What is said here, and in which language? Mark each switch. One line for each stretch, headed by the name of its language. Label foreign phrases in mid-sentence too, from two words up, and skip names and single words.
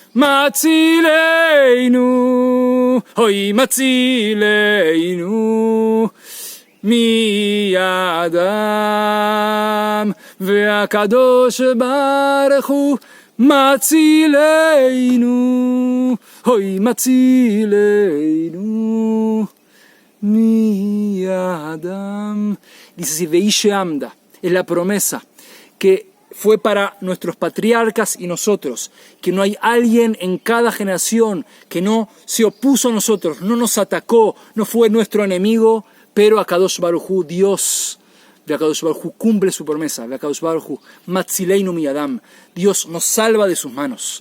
Hebrew: מצילנו, אוי מצילנו מידם, והקדוש ברוך הוא מצילנו, אוי מצילנו מידם.
Spanish: Dice
Hebrew: והיא שעמדה,
Spanish: es la promesa que fue para nuestros patriarcas y nosotros, que no hay alguien en cada generación que no se opuso a nosotros, no nos atacó, no fue nuestro enemigo, pero
Hebrew: הקדוש ברוך הוא,
Spanish: Dios,
Hebrew: הקדוש ברוך הוא
Spanish: cumple su promesa,
Hebrew: הקדוש ברוך הוא, מצילנו מידם,
Spanish: Dios nos salva de sus manos.